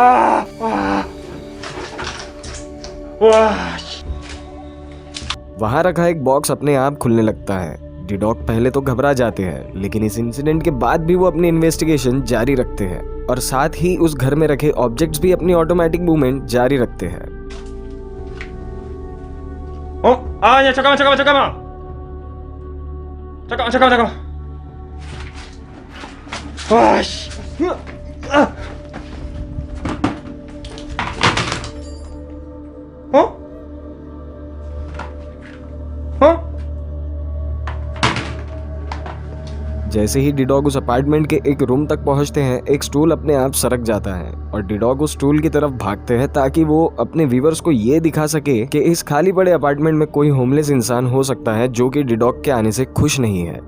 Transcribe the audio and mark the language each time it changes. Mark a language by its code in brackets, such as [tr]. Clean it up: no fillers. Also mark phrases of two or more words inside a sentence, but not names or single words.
[hi] वहां रखा एक बॉक्स अपने आप खुलने लगता है। डी-डॉग पहले तो घबरा जाते हैं, लेकिन इस इंसिडेंट के बाद भी वो अपनी इन्वेस्टिगेशन जारी रखते हैं और साथ ही उस घर में रखे ऑब्जेक्ट्स भी अपनी [en] automatic movement [hi] जारी रखते हैं। [ko] 아니야 잠깐만. 와씨. [hi] जैसे ही डी-डॉग उस अपार्टमेंट के एक रूम तक पहुंचते हैं, एक स्टूल अपने आप सरक जाता है और डी-डॉग उस स्टूल की तरफ भागते हैं ताकि वो अपने व्यूअर्स को ये दिखा सके कि इस खाली पड़े अपार्टमेंट में कोई होमलेस इंसान हो सकता है जो कि डी-डॉग के आने से खुश नहीं है।